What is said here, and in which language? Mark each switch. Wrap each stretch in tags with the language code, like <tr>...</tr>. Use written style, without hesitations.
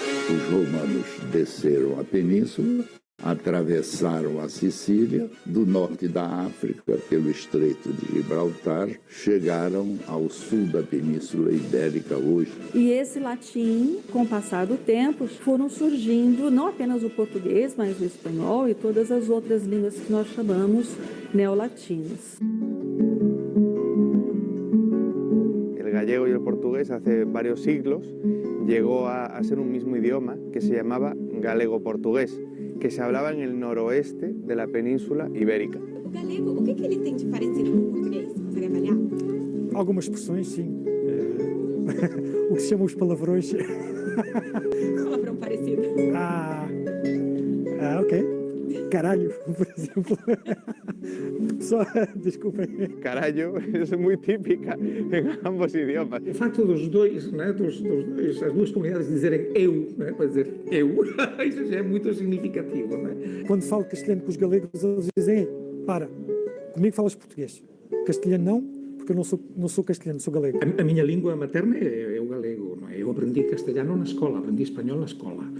<pt>Os romanos desceram a península, atravessaram a Sicília, do norte da África pelo Estreito de Gibraltar, chegaram ao sul da Península Ibérica hoje. E esse latim, com o passar do tempo, foram surgindo não apenas o português, mas o espanhol e todas as outras línguas que nós chamamos neolatinas.</pt> <es>El gallego y el portugués hace varios siglos llegó a ser un mismo idioma que se llamaba galego-portugués, que se hablaba en el noroeste de la península ibérica.</es> <pt>O galego, o que ele tem de parecido com o português? Consegue avaliar? Algumas expressões, sim. O que se chama os palavrões. Palavrão parecido. Ok. Caralho, por exemplo. Só, desculpem.</pt> <es>Carallo es muy típica en ambos idiomas.</es> <pt>O facto dos dois, né, as duas comunidades dizerem eu, né, para dizer eu, isso já é muito significativo. Né? Quando falo castelhano com os galegos, eles dizem: para, comigo falas português. Castelhano não, porque eu não sou castelhano, sou galego. A minha língua materna é o galego. Não é? Eu aprendi castelhano na escola, aprendi espanhol na escola.</pt>